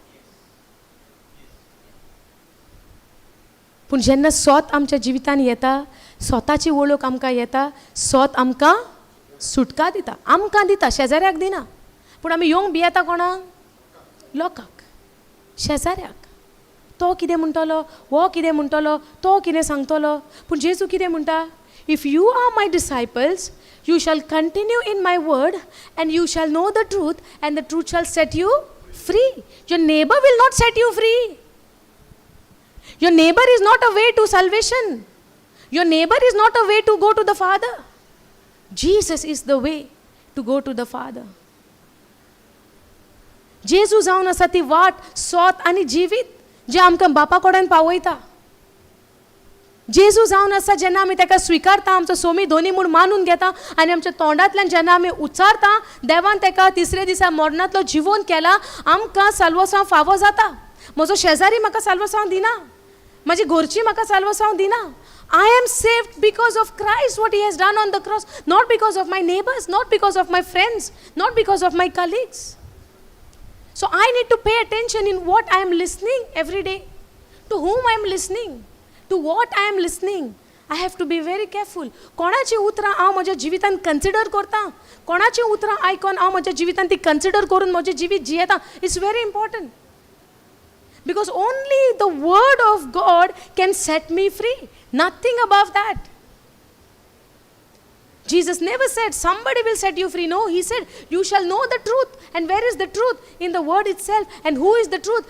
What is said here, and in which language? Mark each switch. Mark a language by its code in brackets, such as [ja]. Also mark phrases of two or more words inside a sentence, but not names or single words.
[kok] पूण जेन्ना सोत आमच्या जिवितान येता, स्वताची वळख आमकां येता, सोत आमकां सुटका दिता, आमकां दिता, शेजाऱ्याक दिना. पूण आमी येवंक भियेता कोणाक? लोकांक, शेजाऱ्याक. तो कितें म्हणटलो, हो कितें म्हणटलो, तो कितें सांगतलो. पूण जेजू कितें म्हणटा? [en] If you are my disciples, you shall continue in my word and you shall know the truth and the truth shall set you free. Your neighbor will not set you free. Your neighbor is not a way to salvation. Your neighbor is not a way to go to the Father. Jesus is the way to go to the Father. [kok] जेजू जावन आसा ती वाट, सोत आनी जिवीत जे आमकां बापा कडेन पावयता. जेजू जावन आसा जेन्ना आमी ताका स्विकारता, आमचो सोमी धोनी म्हूण मानून घेता आनी आमच्या तोंडांतल्यान जेन्ना आमी उच्चारता, देवान ताका तिसरे दिसा मरणांतलो जिवोवन केला, आमकां साल्वसांव फावो जाता. म्हजो शेजारी म्हाका साल्वसांव दिना, म्हाजी घरचीं म्हाका साल्वसांव दिना. [en] I am saved because of Christ, what he has done on the cross, not because of my neighbors, not because of my friends, not because of my colleagues. So I need to pay attention in what I am listening every day, to whom I am listening, to what I am listening. I have to be very careful. [kok] कोणाची उतरां हांव म्हज्या जिवितांत कन्सिडर करतां, कोणाची उतरां आयकोन हांव म्हज्या जिवितांत ती कन्सिडर करून म्हजें जिवीत जियेतां. [en] It's very important. Because only the word of God can set me free. Nothing above that. Jesus never said somebody will set you free. No, he said you shall know the truth. And where is the truth? In the word itself. And who is the truth?